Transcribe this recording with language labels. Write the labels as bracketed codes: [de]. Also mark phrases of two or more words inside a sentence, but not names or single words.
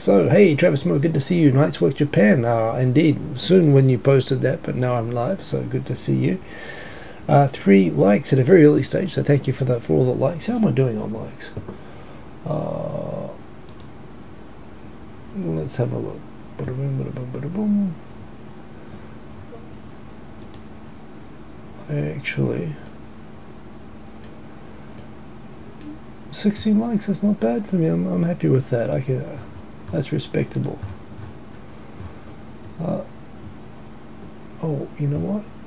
[en] So, hey, Travis Moore, good to see you. Nice work, Japan. Indeed, soon when you posted that, but now I'm live, so good to see you. 3 likes at a very early stage, so thank you for that, for all the likes. How am I doing on likes? Let's have a look. Ba-da-boom, ba-da-boom, ba-da-boom. Actually, 16 likes, that's not bad for me. I'm happy with that. I can, that's respectable. Oh, you know what?